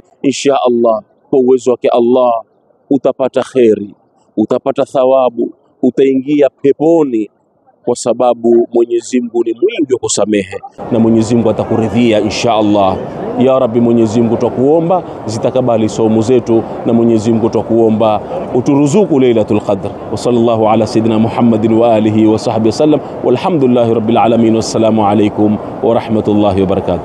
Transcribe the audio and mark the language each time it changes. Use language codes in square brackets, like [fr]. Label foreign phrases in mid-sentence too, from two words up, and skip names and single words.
[ar] إن شاء الله, [sw] kwa uwezo wake Allah utapata kheri, utapata thawabu, utaingia peponi, kwa sababu Mwenyezi Mungu ni mwingi wa kusamehe na Mwenyezi Mungu atakuridhia [ar] إن شاء الله. يا رب, [sw] Mwenyezi Mungu twakuomba zitakabali saumu zetu, na Mwenyezi Mungu twakuomba uturuzuku Lailatul Qadr. [ar] وصلى الله على سيدنا محمد وعلى آله وصحبه وسلم والحمد لله رب العالمين. والسلام عليكم ورحمة الله وبركاته.